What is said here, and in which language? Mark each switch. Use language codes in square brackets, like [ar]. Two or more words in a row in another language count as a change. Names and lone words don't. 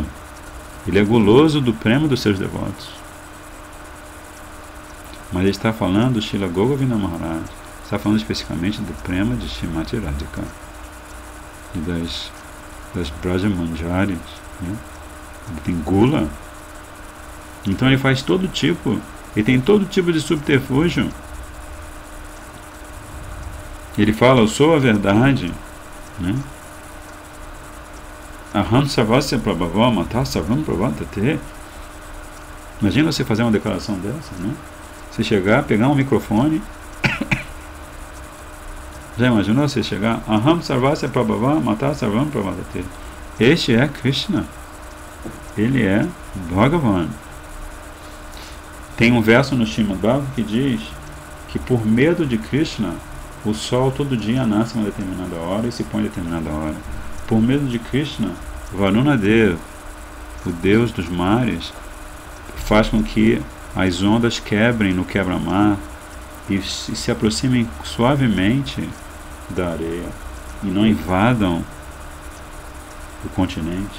[pt] Ele é guloso do prema dos seus devotos. Mas ele está falando, Srila Govinda Maharaj está falando especificamente do prema de Shrimati Radhika e das Brajamanjaris, né? Ele tem gula. Então ele faz todo tipo, ele tem todo tipo de subterfúgio. Ele fala, eu sou a verdade, né? [sa] Aham sarvasya prabhava mata sarvam prabhatate. [pt] Imagina você fazer uma declaração dessa, né? Você chegar, pegar um microfone. Já imaginou você chegar? [sa] Aham sarvasya prabhava mata sarvam prabhatate. [pt] Este é Krishna. Ele é Bhagavan. Tem um verso no Srimad Bhagavatam que diz que por medo de Krishna, o sol todo dia nasce em uma determinada hora e se põe em determinada hora. Por medo de Krishna, Varuna Deva, o deus dos mares, faz com que as ondas quebrem no quebra-mar e se aproximem suavemente da areia e não invadam o continente.